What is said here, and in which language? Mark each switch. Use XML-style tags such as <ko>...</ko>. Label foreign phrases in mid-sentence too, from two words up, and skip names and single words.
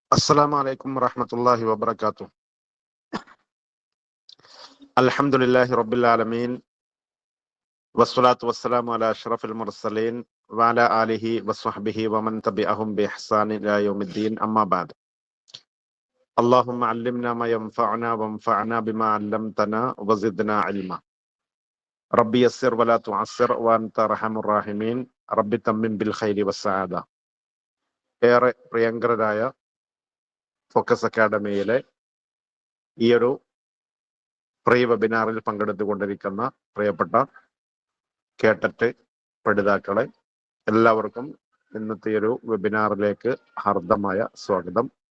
<ar>السلام عليكم ورحمة الله وبركاته. الحمد لله رب العالمين والصلاة والسلام على أشرف المرسلين وعلى آله وصحبه ومن تبعهم بإحسان إلى يوم الدين أما بعد. اللهم علمنا ما ينفعنا وانفعنا بما علمتنا وزدنا علما. ربي يسر ولا تعسر وأنت أرحم الراحمين. ربي تمم بالخير والسعادة.</ar> <ml>ഏറെ പ്രിയങ്കരരായ ഫോക്കസ് അക്കാഡമിയിലെ ഈ ഒരു പ്രീ വെബിനാറിൽ പങ്കെടുത്തുകൊണ്ടിരിക്കുന്ന പ്രിയപ്പെട്ട കേട്ടറ്റ് പഠിതാക്കളെ എല്ലാവർക്കും ഇന്നത്തെ ഒരു വെബിനാറിലേക്ക് ഹാർദമായ സ്വാഗതം.</ml>